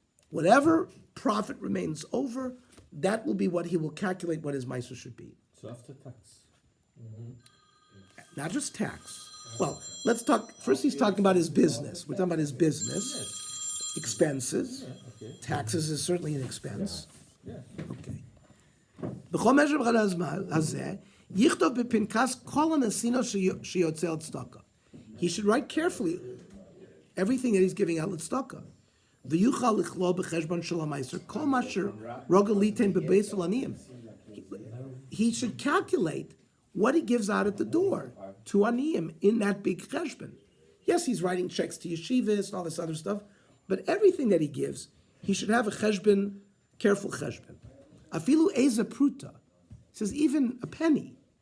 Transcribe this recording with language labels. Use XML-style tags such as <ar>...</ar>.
<en>Whatever profit remains over, that will be what he will calculate what his meiser should be. So after tax. Not just tax. Well, let's talk, first he's talking about his business. We're talking about his business, expenses. Okay. Taxes is certainly an expense. Yeah. Okay.</en> <he>בכל משך הזה, יכתוב בפנקס כל הנסינו שיוצא לצדקה.</he> <en>He should write carefully everything that he's giving out לצדקה.</en> <he>ויוכל לכלול בחשבון של המייסר כל מה שרוגל ליתן בבית עניים.</he> <en>He should calculate what he gives out at the door to aniyim in that big cheshbon. Yes, he's writing checks to yeshivas and all this other stuff, but everything that he gives, he should have a cheshbon, careful cheshbon.</en> <he>Afilu eza pruta,</he> <en>says even a penny.</en>